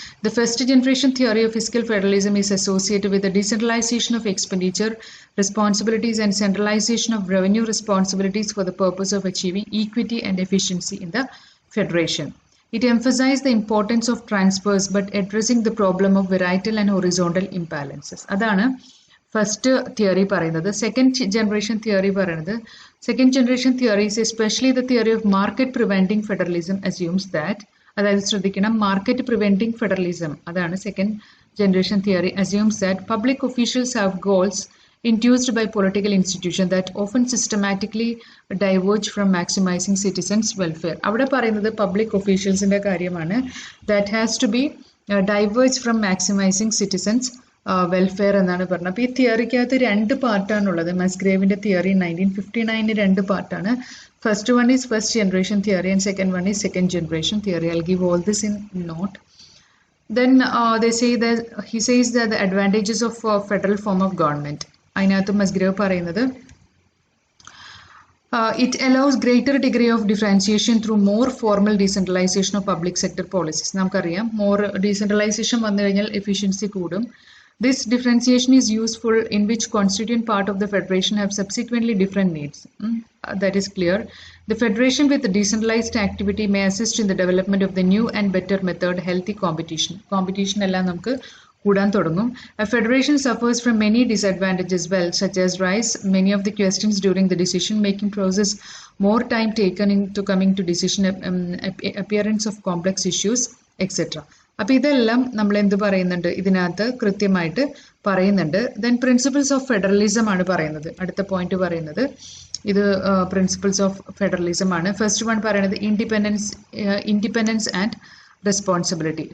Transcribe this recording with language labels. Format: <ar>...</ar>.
<en>The first generation theory of fiscal federalism is associated with the decentralization of expenditure responsibilities and centralization of revenue responsibilities for the purpose of achieving equity and efficiency in the federation. It emphasized the importance of transfers but addressing the problem of varietal and horizontal imbalances.</en> <ml>അതാണ് first theory പറയുന്നത്.</ml> <en>second generation theory പറയുന്നത്, second generation theories especially the theory of market preventing federalism assumes that,</en> <ml>അതായത് ശ്രദ്ധിക്കണം,</ml> <en>market preventing federalism</en> <ml>അതാണ് second generation theory,</ml> <en>Assumes that public officials have goals induced by political institutions that often systematically diverge from maximizing citizens' welfare.</en> <ml>അവിടെ പറയുന്നത് public ഒഫീഷ്യൽസിൻ്റെ കാര്യമാണ്.</ml> <en>That has to be diverge from maximizing citizens' welfare</en> <ml>എന്നാണ് പറഞ്ഞത്. അപ്പോൾ ഈ തിയറിക്കകത്ത് രണ്ട് പാർട്ടാണുള്ളത്. മസ്ഗ്രേവിൻ്റെ theory 1959 രണ്ട് പാർട്ടാണ്.</ml> <en>First one is first generation theory and second one is second generation theory. I'll give all this in note. Then he says that the advantages of federal form of government.</en> <ml>അതിനകത്ത് Musgrave പറയുന്നത്</ml> <en>it allows greater degree of differentiation through more formal decentralization of public sector policies.</en> <ml>നമുക്കറിയാം</ml> <en>more decentralization</en> <ml>വന്നു കഴിഞ്ഞാൽ efficiency കൂടും.</ml> <en>This differentiation is useful in which constituent part of the federation have subsequently different needs. That is clear. The federation with decentralized activity may assist in the development of the new and better method, healthy competition.</en> <ml>Competition എല്ലാം നമുക്ക് കൂടാൻ തുടങ്ങും.</ml> <en>A federation suffers from many disadvantages such as rise many of the questions during the decision making process, more time taken into coming to decision, appearance of complex issues, etc.</en> <ml>അപ്പോൾ ഇതെല്ലാം നമ്മൾ എന്ത് പറയുന്നുണ്ട്, ഇതിനകത്ത് കൃത്യമായിട്ട് പറയുന്നുണ്ട്.</ml> <en>then principles of federalism</en> <ml>ആണ് പറയുന്നത്. അടുത്ത പോയിന്റ് പറയുന്നത് ഇത് പ്രിൻസിപ്പിൾസ് ഓഫ് ഫെഡറലിസം ആണ്. ഫസ്റ്റ് വൺ പറയുന്നത്</ml> <en>Independence and responsibility.</en>